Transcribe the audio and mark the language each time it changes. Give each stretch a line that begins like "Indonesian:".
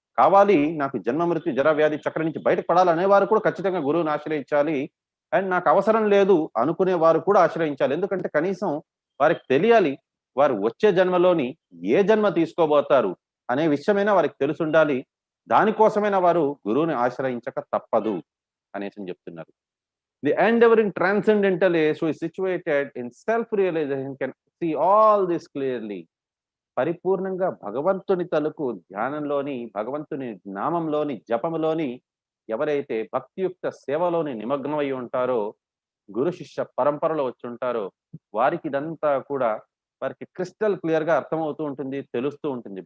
Telugu: కావాలి నాకు జన్మ, మృత్యు, జర, వ్యాధి చక్రం నుంచి బయట పడాలనేవారు కూడా ఖచ్చితంగా గురువుని ఆశ్రయించాలి. అండ్ నాకు అవసరం లేదు అనుకునే వారు కూడా ఆశ్రయించాలి. ఎందుకంటే కనీసం వారికి తెలియాలి. వారు వచ్చే జన్మలోని ఏ జన్మ తీసుకోబోతారు అనే విషయమైనా వారికి తెలిసుండాలి. దానికోసమైనా వారు గురువుని ఆశ్రయించక తప్పదు అనేసని చెప్తున్నారు.
English: The endeavoring transcendental age who is situated in self-realization can see all this clearly.
Telugu: పరిపూర్ణంగా భగవంతుని తలుకు ధ్యానంలోని, భగవంతుని నామంలోని, జపములోని ఎవరైతే భక్తియుక్త సేవలోని నిమగ్నమై ఉంటారో, గురు శిష్య పరంపరలో వచ్చుంటారో, వారికి ఇదంతా కూడా వారికి క్రిస్టల్ క్లియర్‌గా అర్థమవుతూ ఉంటుంది, తెలుస్తూ ఉంటుంది.